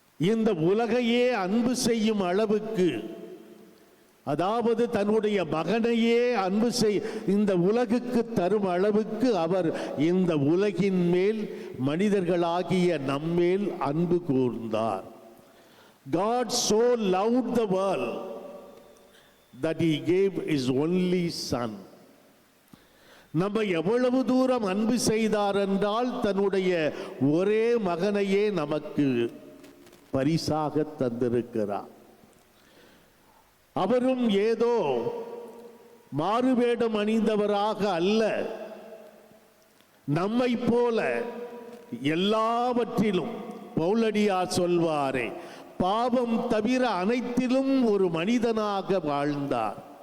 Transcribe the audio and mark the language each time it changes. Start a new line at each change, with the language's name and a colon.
Tamil: இந்த உலகையே அன்பு செய்யும் அளவுக்கு, அதாவது தன்னுடைய மகனையே அன்பு இந்த உலகுக்கு தரும் அளவுக்கு அவர் இந்த உலகின் மேல், மனிதர்களாகிய நம்மேல் அன்பு கூர்ந்தார்.
English: God so loved the world that he gave his only son.
Tamil: நம்ம எவ்வளவு தூரம் அன்பு செய்தார் என்றால், தன்னுடைய ஒரே மகனையே நமக்கு பரிசாக தந்திருக்கிறார். அவரும் ஏதோ மாறுவேடம் அணிந்தவராக அல்ல, நம்மை போல எல்லாவற்றிலும், பவுலடியார் சொல்வாரே, பாவம் தவிர அனைத்திலும் ஒரு மனிதனாக வாழ்ந்தார்.